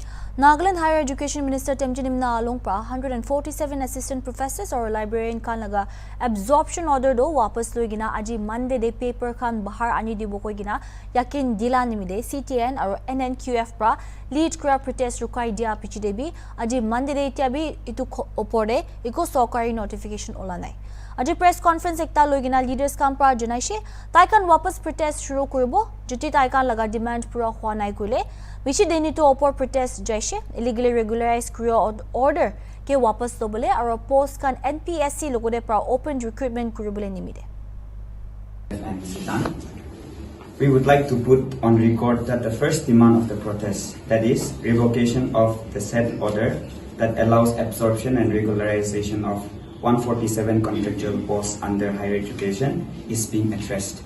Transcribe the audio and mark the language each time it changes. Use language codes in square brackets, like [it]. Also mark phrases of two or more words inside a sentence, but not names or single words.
[nag] Nagaland Higher Education Minister Temchinimna Alongpa 147 [en] assistant professors or librarian [nag] kan laga [en] absorption order [nag] do wapas loigina aji Monday de paper kan bahar ani dibo koigina yakin dila nimide CTN or NNQF pra lead kra protest rukai dia pichidebi aji Monday de tiabi itu opore iko sokari notification olanai aji [en] press conference [nag] ekta loigina leaders kan pra janaishe taikan wapas protest shuru koribo jeti taikan laga demand pura hwa nai kule Bichi deni to opor protest jaishe [en] illegally regularized career order [nag] ke wapas dobole aro post kan NPSC logode pra [en] open recruitment [nag] kuribole nimide. [en] We would like to put on record that the first demand of the protest, that is, revocation of the said order that allows absorption and regularization of 147 contractual posts under higher education, is being addressed.